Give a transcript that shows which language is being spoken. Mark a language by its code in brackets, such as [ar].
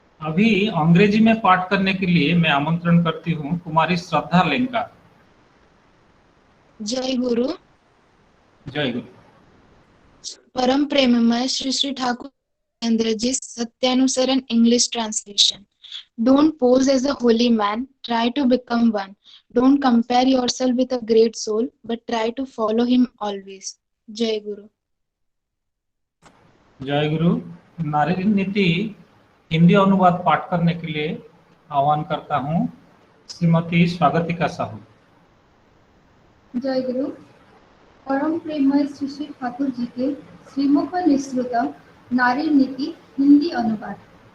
[hi] अभी अंग्रेजी में पाठ करने के लिए मैं आमंत्रण करती हूँ कुमारी श्रद्धा लेंका। जय गुरु। जय गुरु। परम प्रेममय Shri Shri Thakur Chandra ji सत्यानुसरण English translation. [en] Don't pose as a holy man, try to become one. Don't compare yourself with a great soul, but try to follow him always. [hi] जय गुरु। जय गुरु। नारी नीति हिंदी अनुवाद पाठ करने के लिए आह्वान करता हूँ श्रीमती स्वागतिका साहू। जय गुरु। परम प्रेममय श्री श्री ठाकुर जी के श्रीमुख निःसृत नारी नीति हिंदी अनुवाद।